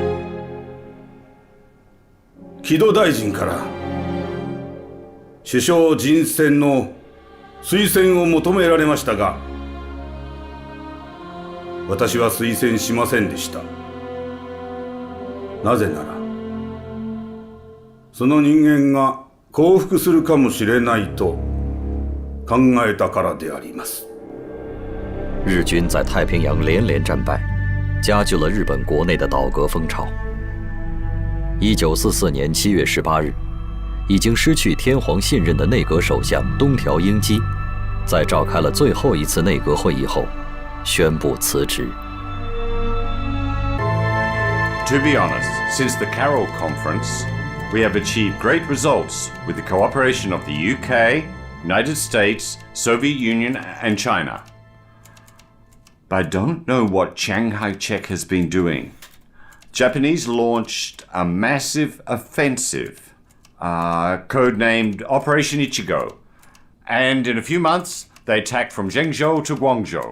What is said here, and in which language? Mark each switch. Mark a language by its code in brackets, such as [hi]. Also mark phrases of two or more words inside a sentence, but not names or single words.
[ja] 木戸大臣から首相人選の推薦を求められましたが、私は推薦しませんでした。なぜなら、その人間が降伏するかもしれないと考えたからであります。 [zh] 日军在太平洋连连战败，加剧了日本国内的倒戈风潮。1944年7月18日，已经失去天皇信任的内阁首相东条英机，在召开了最后一次内阁会议后，宣布辞职。这 [en] To be honest, since the Carroll Conference, we have achieved great results with the cooperation of the UK, United States, Soviet Union, and China. But I don't know what Chiang Kai-shek has been doing. Japanese launched a massive offensive, codenamed Operation Ichigo, and in a few months, they attacked from Zhengzhou to Guangzhou.